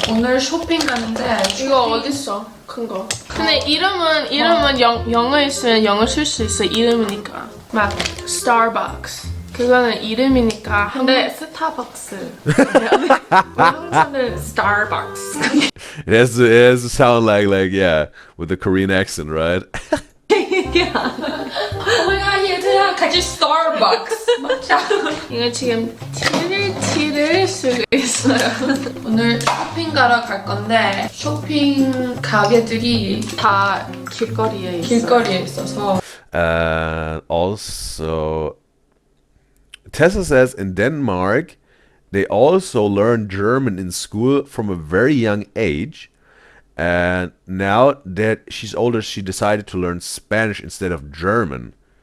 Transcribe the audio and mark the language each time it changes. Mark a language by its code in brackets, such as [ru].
[ko] 오늘 쇼핑 가는데 이거 어딨어? 큰 거. 근데 이름은 영어 있으면 영어 쓸 수 있어. 이름이니까. 막 Starbucks. 그거는 이름이니까. 근데 스타벅스. 한국 사람들 Starbucks. [en] It has to sound like yeah, with the Korean accent, right? [ko] 오마이갓 얘들아 같이 Starbucks 먹자. 이거 지금 티를 쓰고 있어요. 오늘 쇼핑 가러 갈 건데 쇼핑 가게들이 다 길거리에 있어요. 길거리에 있어서. [en] Also, Tessa says in Denmark, they also learn German in school from a very young age. And now that she's older, she decided to learn Spanish instead of German.